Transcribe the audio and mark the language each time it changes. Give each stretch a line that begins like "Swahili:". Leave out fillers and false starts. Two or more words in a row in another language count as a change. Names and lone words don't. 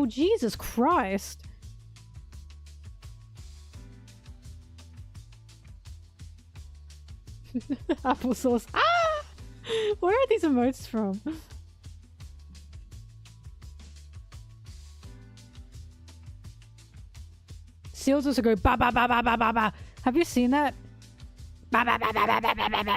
English: Jesus Christ. Applesauce. Ah! Where are these emotes from? Seals also go ba ba ba ba ba ba ba. Have you seen that? Ba ba ba ba ba ba ba ba.